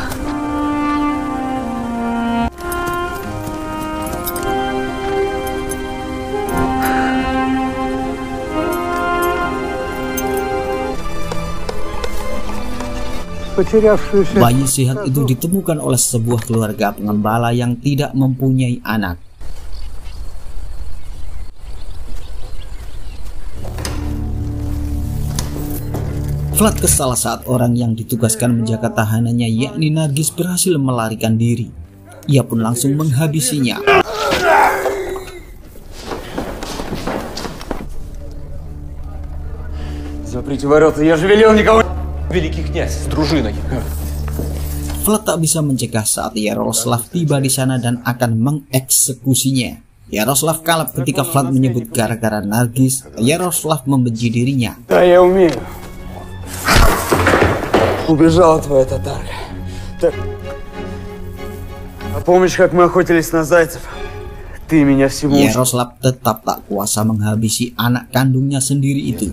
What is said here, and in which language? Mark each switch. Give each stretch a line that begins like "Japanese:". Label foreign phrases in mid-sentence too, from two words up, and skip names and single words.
Indonesian: Bayi sehat itu ditemukan oleh sebuah keluarga pengembala yang tidak mempunyai anak. Vlad kesal saat orang yang ditugaskan menjaga tahanannya, yakni Nargis, berhasil melarikan diri. Ia pun langsung menghabisinya.
Russian: Заприте ворота, я же велел никого... Великий князь с дружиной.
Indonesian: Vlad tak bisa mencegah saat Yaroslav tiba di sana dan akan mengeksekusinya. Yaroslav kalap ketika Vlad menyebut gara-gara Nargis, Yaroslav membenci dirinya.
Russian: Да, я умею. Убежала твоя татарка. А помнишь, как мы охотились на зайцев? Ты меня всему...
Indonesian: Yaroslav tetap tak kuasa menghabisi anak kandungnya sendiri itu.